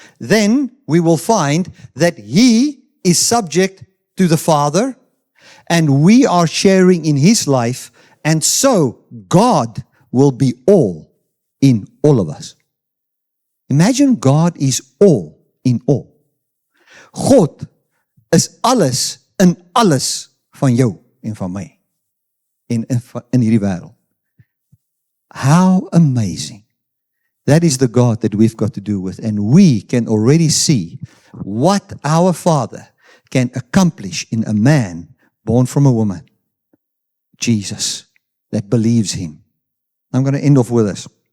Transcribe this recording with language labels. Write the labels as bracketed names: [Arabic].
[English] Then we will find that He is subject to the Father, and we are sharing in His life, and so God will be all in all of us. Imagine God is all in all. [Afrikaans] God is alles in alles van jou en van my in hierdie wêreld. [English] How amazing. That is the God that we've got to do with. And we can already see what our Father can accomplish in a man born from a woman. Jesus, that believes Him. I'm going to end off with this.